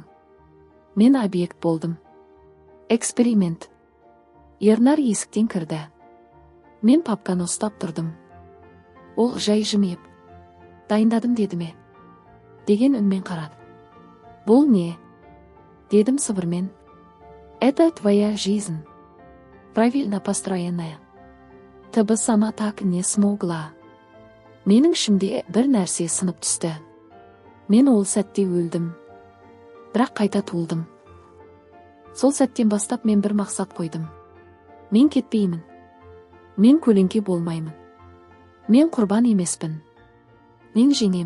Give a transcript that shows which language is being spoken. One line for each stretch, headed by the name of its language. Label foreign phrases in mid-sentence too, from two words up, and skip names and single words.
Kazakh: Мен объект болдым. Эксперимент. Ернар есіктен кірді. Мен папканы ұстап тұрдым. Ол жай жымиып. Дайындадым деді ме? Деген үнмен қарады. Бұл не? Дедім сыбырмен.
Russian: Это твоя жизнь. Правильно построенная. Ты бы сама так не смогла.
Kazakh: Менің ішімде бір нәрсе сынып түсті. Мен ол сәтте өлдім. Бірақ қайта туылдым. Сол сәттен бастап мен бір мақсат қойдым. Мен кетпеймін. Мен көлеңке болмаймын. Мен құрбан емеспін. Мен жеңем.